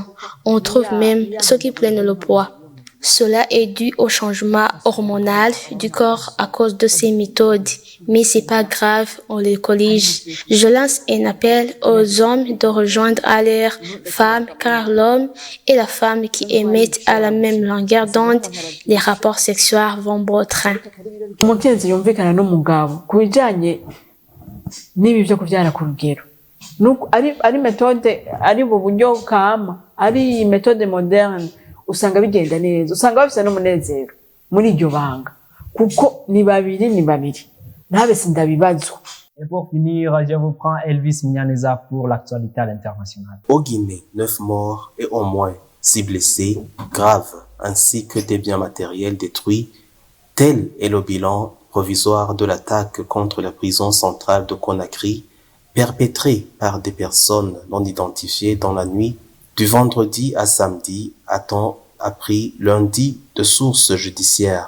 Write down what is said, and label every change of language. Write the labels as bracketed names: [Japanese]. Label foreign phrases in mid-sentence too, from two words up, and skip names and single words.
[French] On trouve même ceux qui prennent le poids. Cela est dû au changement hormonal du corps à cause de ces méthodes. Mais c'est pas grave, on les corrige. Je lance un appel aux hommes de rejoindre à leurs femmes, car l'homme et la femme qui émettent à la même longueur d'onde, les rapports sexuels vont bon train. [Rundi] Umukenyezi yumvikana n'umugabo kubijanye n'ibi byo kuvyara ku rugero. Nuko ari méthode, ari bu buryo kama, ari [French] méthode moderne. [Rundi] Usanga bigenda neza, usanga bafite n'umunezero muri iryo banga kuko ni babiri ntabe sindabibazwa. [French] Et pour finir, je vous prends Elvis Mnyaneza pour l'actualité à l'international. Au Guinée, 9 morts et au moins 6 blessés graves ainsi que des biens matériels détruits. Tel est le bilan provisoire de l'attaque contre la prison centrale de Conakry, perpétrée par des personnes non identifiées dans la nuit du vendredi à samedi, a-t-on appris lundi de sources judiciaires.